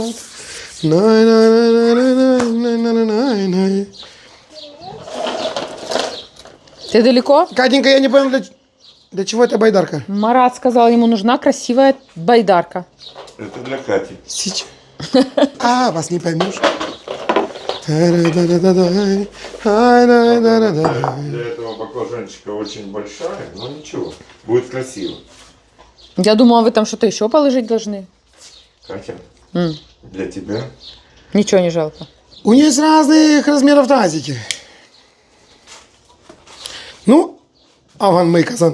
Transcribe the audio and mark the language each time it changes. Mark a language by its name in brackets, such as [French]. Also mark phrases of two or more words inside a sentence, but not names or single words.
[Russian] Най-най-най-най-най-най-най-най. Ты далеко? Катенька, я не понял, для чего эта байдарка? Марат сказал, ему нужна красивая байдарка. Это для Кати. Сейчас. А, вас не поймешь. Та-ра-да-да-да-дай. Ай-да-да-да-да. Для этого баклажанчика очень большая, но ничего, будет красиво. Я думала, вы там что-то еще положить должны. Катя, для тебя. Ничего не жалко. У нее есть разных размеров тазики. Ну, Аван мой казан.